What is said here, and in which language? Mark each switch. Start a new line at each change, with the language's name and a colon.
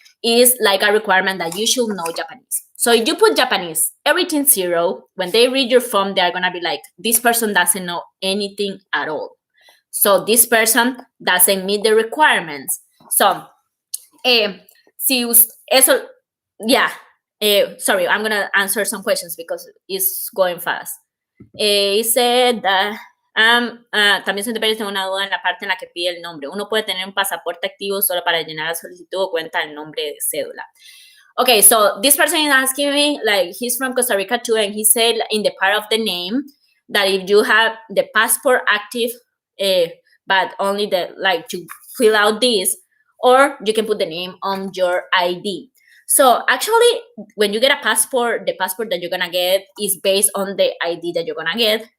English: is like a requirement that you should know Japanese. So if you put Japanese, everything 0, when they read your form, they're gonna be like, this person doesn't know anything at all. So this person doesn't meet the requirements. So,
Spanish: si eso,
English: yeah. Sorry, I'm gonna answer some questions because it's going fast. He said that
Spanish: también siempre tengo una duda en la parte en la que pide el nombre. Uno puede tener un pasaporte activo solo para llenar la solicitud o cuenta el nombre de cédula.
English: Okay, so this person is asking me, like, he's from Costa Rica too, and he said in the part of the name that if you have the passport active, but only the, like, to fill out this, or you can put the name on your ID. So actually, when you get a passport, the passport that you're gonna get is based on the ID that you're gonna get.